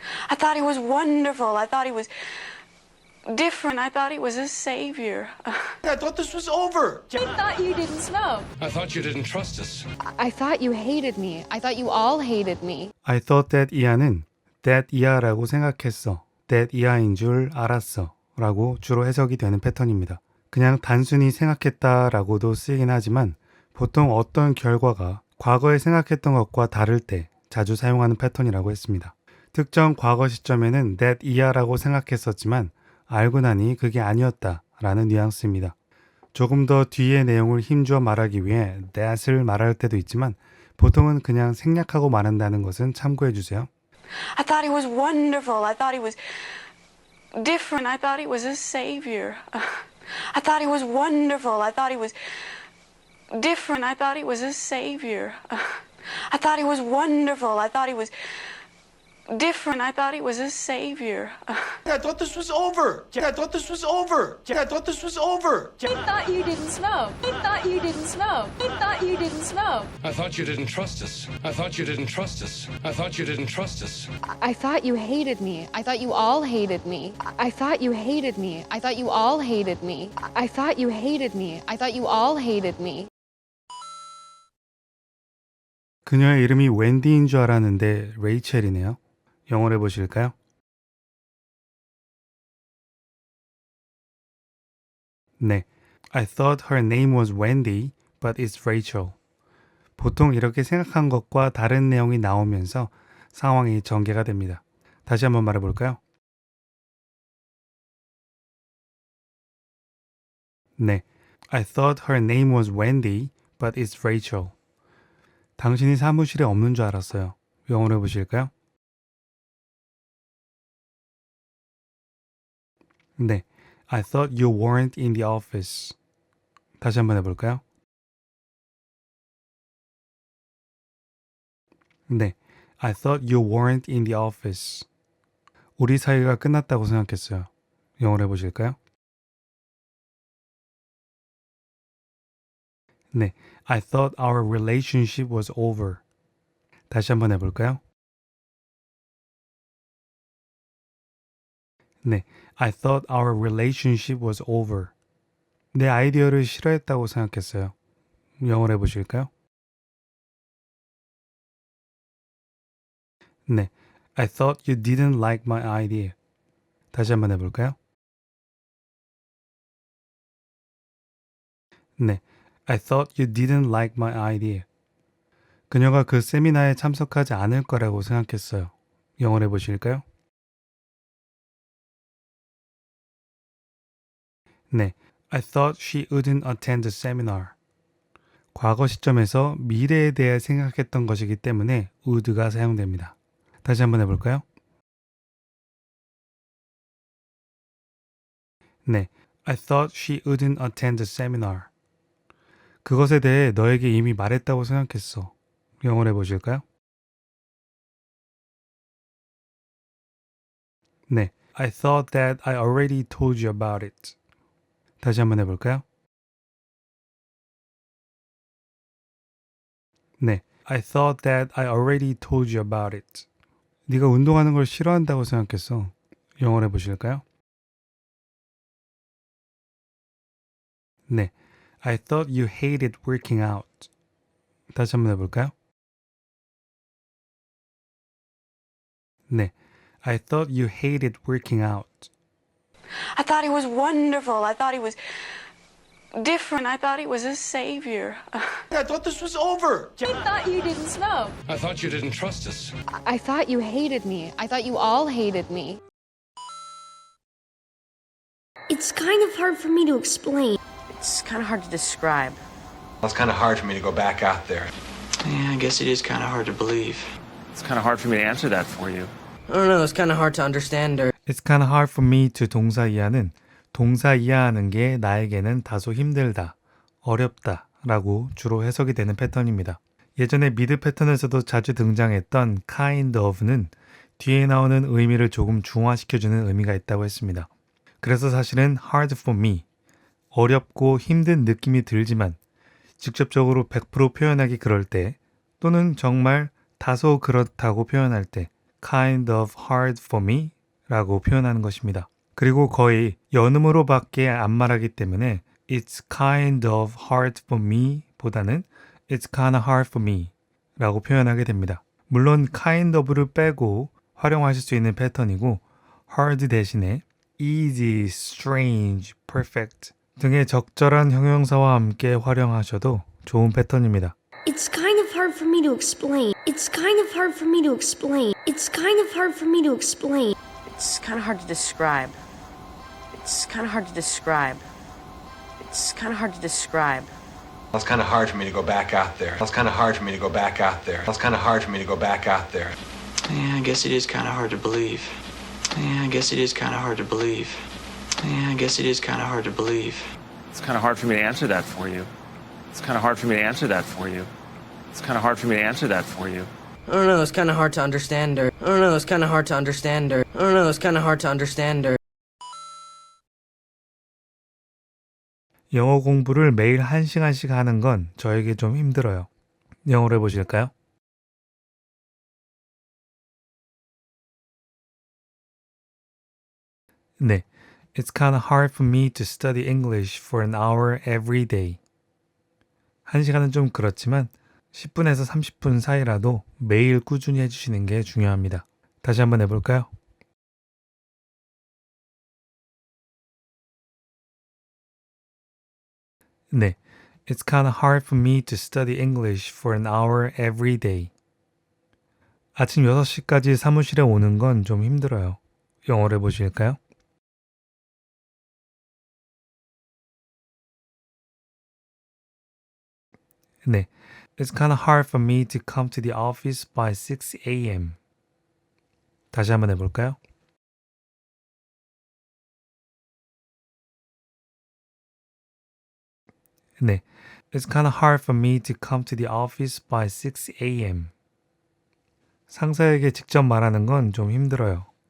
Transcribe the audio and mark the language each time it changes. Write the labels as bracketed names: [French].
[English] I thought he was wonderful. I thought he was different. I thought he was a savior. I thought this was over. I thought you didn't smoke. I thought you didn't trust us. I thought you hated me. I thought you all hated me. I thought that [Korean] 이하는 [English] that [Korean] 이하라고 생각했어. that 이하인 줄 알았어. 라고 주로 해석이 되는 패턴입니다. 그냥 단순히 생각했다라고도 쓰이긴 하지만 보통 어떤 결과가 과거에 생각했던 것과 다를 때 자주 사용하는 패턴이라고 했습니다. 특정 과거 시점에는 that 이하라고 생각했었지만 알고 나니 그게 아니었다라는 뉘앙스입니다. 조금 더 뒤의 내용을 힘주어 말하기 위해 that을 말할 때도 있지만 보통은 그냥 생략하고 말한다는 것은 참고해 주세요. [English] I thought he was wonderful. I thought he was different. I thought he was a savior. I thought he was wonderful. I thought he was different. I thought he was a savior. I thought he was wonderful. I thought he was different. I thought he was a savior. I thought this was over. I thought this was over. I thought this was over. I thought you didn't smoke. I thought you didn't smoke. I thought you didn't smoke. I thought you didn't trust us. I thought you didn't trust us. I thought you didn't trust us. I thought you hated me. I thought you all hated me. I thought you hated me. I thought you all hated me. I thought you hated me. I thought you all hated me. [Korean] 그녀의 이름이 웬디인 줄 알았는데 레이첼이네요. 영어로 해보실까요? [English] 네, I thought her name was Wendy, but it's Rachel. [Korean] 보통 이렇게 생각한 것과 다른 내용이 나오면서 상황이 전개가 됩니다. 다시 한번 말해볼까요? [English] 네, I thought her name was Wendy, but it's Rachel. [Korean] 당신이 사무실에 없는 줄 알았어요. 영어로 해보실까요? [English] 네, I thought you weren't in the office. [Korean] 다시 한번 해볼까요? [English] 네, I thought you weren't in the office. [Korean] 우리 사이가 끝났다고 생각했어요. 영어로 해보실까요? [English] 네, I thought our relationship was over. [Korean] 다시 한번 해볼까요? [English] 네, I thought our relationship was over. [Korean] 내 아이디어를 싫어했다고 생각했어요. 영어로 해보실까요? [English] 네, I thought you didn't like my idea. [Korean] 다시 한번 해볼까요? [English] 네, I thought you didn't like my idea. [Korean] 그녀가 그 세미나에 참석하지 않을 거라고 생각했어요. 영어로 해보실까요? [English] 네, I thought she wouldn't attend the seminar. [Korean] 과거 시점에서 미래에 대해 생각했던 것이기 때문에 would가 사용됩니다. 다시 한번 해볼까요? [English] 네, I thought she wouldn't attend the seminar. [Korean] 그것에 대해 너에게 이미 말했다고 생각했어. 영어로 해보실까요? [English] 네, I thought that I already told you about it. [Korean] 다시 한번 해볼까요? [English] 네, I thought that I already told you about it. [Korean] 네가 운동하는 걸 싫어한다고 생각했어. 영어로 해보실까요? [English] 네, I thought you hated working out. [Korean] 다시 한번 해볼까요? [English] 네, I thought you hated working out. I thought he was wonderful. I thought he was different. I thought he was a savior. I thought this was over. I thought you didn't smoke. I thought you didn't trust us. I thought you hated me. I thought you all hated me. It's kind of hard for me to explain. It's kind of hard to describe. It's kind of hard for me to go back out there. Yeah, I guess it is kind of hard to believe. It's kind of hard for me to answer that for you. I don't know, it's kind of hard to understand or... It's kind of hard for me to [Korean] 동사 이하는 동사 이하하는 게 나에게는 다소 힘들다, 어렵다 라고 주로 해석이 되는 패턴입니다. 예전에 미드 패턴에서도 자주 등장했던 kind of는 뒤에 나오는 의미를 조금 중화시켜주는 의미가 있다고 했습니다. 그래서 사실은 [English] hard for me, [Korean] 어렵고 힘든 느낌이 들지만 직접적으로 100% 표현하기 그럴 때 또는 정말 다소 그렇다고 표현할 때 [English] kind of hard for me [Korean] 라고 표현하는 것입니다. 그리고 거의 연음으로밖에 안 말하기 때문에 [English] it's kind of hard for me [Korean] 보다는 it's kind of hard for me 라고 표현하게 됩니다. 물론 kind of를 빼고 활용하실 수 있는 패턴이고 hard 대신에 easy, strange, perfect 등의 적절한 형용사와 함께 활용하셔도 좋은 패턴입니다. [English] It's kind of hard for me to explain. It's kind of hard for me to explain. It's kind of hard for me to explain. It's kind of hard to describe. It's kind of hard to describe. It's kind of hard to describe. It's kind of hard for me to go back out there. It's kind of hard for me to go back out there. It's kind of hard for me to go back out there. Yeah, I guess it is kind of hard to believe. Yeah, I guess it is kind of hard to believe. Yeah, I guess it is kind of hard to believe. It's kind of hard for me to answer that for you. It's kind of hard for me to answer that for you. It's kind of hard for me to answer that for you. I don't know, it's kind of hard to understand her. I don't know, it's kind of hard to understand her. I don't know, it's kind of hard to understand her. [Korean] 영어 공부를 매일 1시간씩 하는 건 저에게 좀 힘들어요. 영어로 해보실까요? [English] 네, it's kind of hard for me to study English for an hour every day. [Korean] 1시간은 좀 그렇지만 10분에서 30분 사이라도 매일 꾸준히 해주시는 게 중요합니다. 다시 한번 해볼까요? [English] 네, it's kind of hard for me to study English for an hour every day. [Korean] 아침 6시까지 사무실에 오는 건 좀 힘들어요. 영어로 해보실까요? [English] 네, it's kind of hard for me to come to the office by 6 a.m. [Korean] 다시 한번 해볼까요? [English] 네, it's kind of hard for me to come to the office by 6 a.m. [Korean] 상사에게 직접 말하는 건 좀 힘들어요.